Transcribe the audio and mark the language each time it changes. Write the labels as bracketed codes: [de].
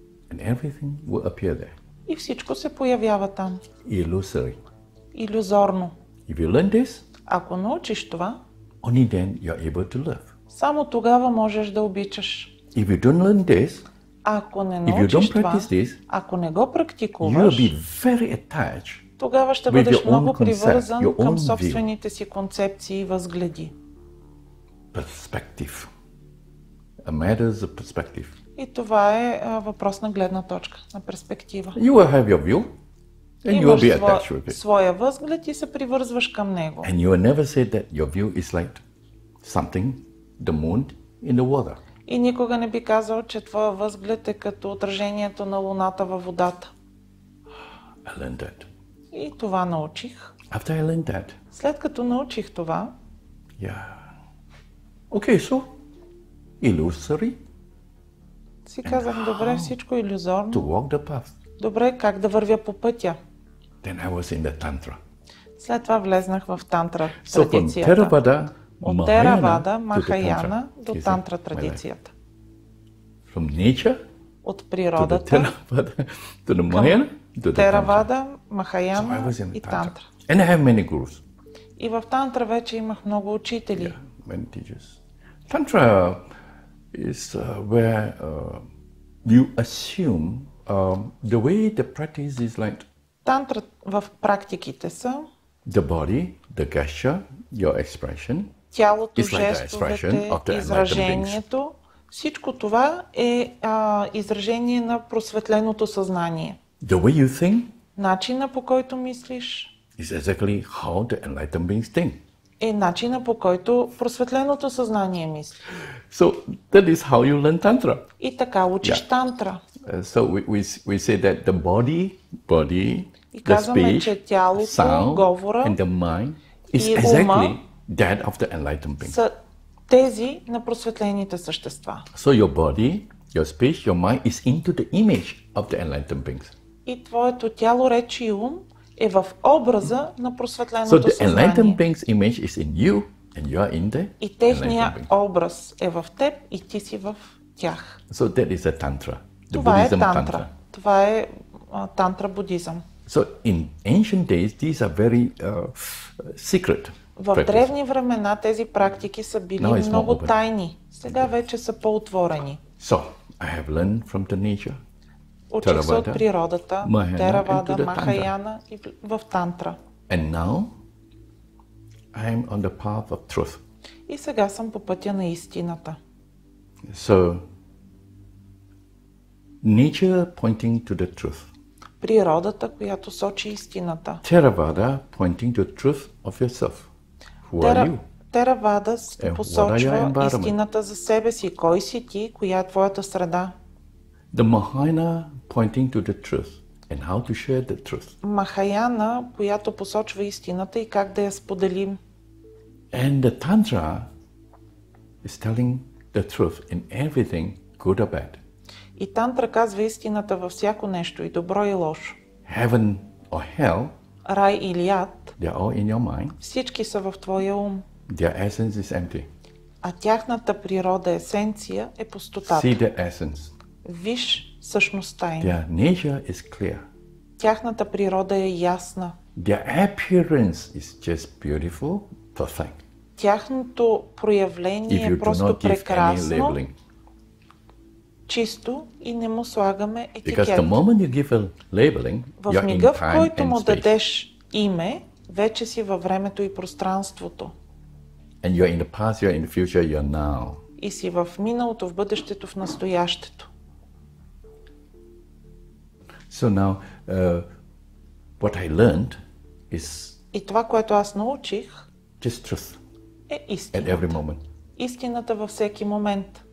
[en] And everything will appear there. [bg] И всичко се появява там. [en] Illusory. [bg] Илюзорно. [en] If you learn this, [bg] Ако научиш това, [en] only then you are able to love. [bg] само тогава можеш да обичаш. [en] If you don't learn this, [bg] Ако не [en] if you [bg] научиш [en] don't [bg] това, [en] practice this, [bg] ако не го [en] you will [bg] практикуваш, [en] be very attached. [bg] тогава ще [en] with [bg] бъдеш [en] your own [bg] много [en] concept, [bg] привързан [en] your own [bg] към [en] view. [bg] собствените си концепции и възгледи. [en] Perspective. A matter of perspective. [bg] И това е въпрос на гледна точка, на перспектива. [en] You will have your view, and you will be attached with it. [bg] своя възглед и се привързваш към него. [en] And you will never say that your view is like something, the moon in the water. [bg] И никога не би казал, че твоя възглед е като отражението на луната във водата. [en] I learned that. [bg] И това научих. [en] After I learned that, [bg] След като научих това, [en] yeah. Okay, so illusory [bg] си казах, добре, всичко е [en] to [bg] илюзорно. [en] walk the path. [bg] Добре, как да вървя по пътя? [en] Then I was in the tantra. [bg] След това влезнах в тантра [en] So from [bg] традицията. [en] Theravada, [bg] От Теравада, [en] to the [bg] Махаяна [en] tantra. [bg] до [en] You see, [bg] тантра [en] my life. [bg] традицията. [en] From nature [bg] От [en] to the [bg] природата [en] Theravada, to the Mahayana, to the tantra. [bg] Теравада, [en] So I [bg] Махаяна [en] was in [bg] и [en] tantra. [bg] тантра. [en] And I have many gurus. И в тантра вече имах много учители. Yeah, many teachers. Tantra is where you assume the way the practice is like [bg] Тантра в практиките са [en] the body, the gesture, your expression. [bg] тялото, [en] It's like the expression [bg] жестовете, [en] of the enlightened [bg] изражението. Всичко това е изражение на просветленото съзнание. [en] The way you think [bg] Начина, по който мислиш, [en] is exactly how the enlightened beings think. [bg] е начина, по който просветленото съзнание мисли. [en] So that is how you learn tantra. [bg] И така учиш тантра. [en] So we say that the body, [bg] И [en] the [bg] казваме, [en] speech, [bg] че тялото, [en] sound, [bg] говора [en] and the mind is [bg] и [en] exactly [bg] ума [en] that of the enlightened beings. [bg] са тези на просветлените същества. [en] So your body, your speech, your mind is into the image of the enlightened beings. [bg] И твоето тяло, реч и ум е в образа на [en] So [bg] просветленото [en] the enlightened [bg] съзнание. [en] beings image is in you and you are in the [bg] И техния [en] enlightened beings. [bg] образ е в теб и ти си в тях. [en] So that is a tantra. The [bg] Това е [en] Buddhism [bg] тантра. Това е тантра будизъм. [en] So in ancient days, these are very secret. [bg] В [en] practices. [bg] древни времена тези практики са били [en] Now it's [bg] много [en] more open. [bg] тайни. Сега вече са по-отворени. [en] So I have learned from the nature, [bg] Учих се от [en] Theravada, [bg] природата, [en] Mahayana, into [bg] Теравада, [en] the [bg] Махаяна и в тантра. [en] and now I am on the path of truth. [bg] И сега съм по пътя на истината. [en] So nature pointing to the truth. [bg] Природата, която сочи истината. [en] Theravada pointing to truth of yourself. Who are you? [bg] Теравада [en] what are your [bg] посочва [en] environment? [bg] истината за себе си. Кой си ти? Коя е твоята среда? [en] The Mahayana pointing to the truth and how to share the truth. [bg] Махаяна, която посочва истината и как да я споделим. [en] And the Tantra is telling the truth in everything, good or bad. [bg] И тантра казва истината във всяко нещо, и добро и лошо. [en] Heaven or hell, [bg] Рай или ад, [en] they are all in your mind. [bg] всички са в твоя ум. [en] Their essence is empty. [bg] А тяхната природа, есенция е пустотата. [en] See the essence. [bg] Виж същността им. [en] Their nature is clear. [bg] Тяхната природа е ясна. [en] Their appearance is just beautiful, perfect. [bg] Тяхното проявление [en] If [bg] е [en] you do [bg] просто [en] not give any [bg] прекрасно, [en] labeling. [bg] чисто и не му слагаме [en] Because [bg] етикет. [en] the moment you give a labeling, [bg] В [en] you're in [bg] мига, в [en] time [bg] който [en] and [bg] му [en] space. [bg] дадеш име, вече си във времето и пространството. [en] And you're in the past, you're in the future, you're now. [bg] И си в миналото, в бъдещето, в настоящето. [en] So now, what I learned is [bg] И това, което аз научих, [en] just truth [bg] е [en] at [bg] истина. [en] every moment. [bg] истината във всеки момент.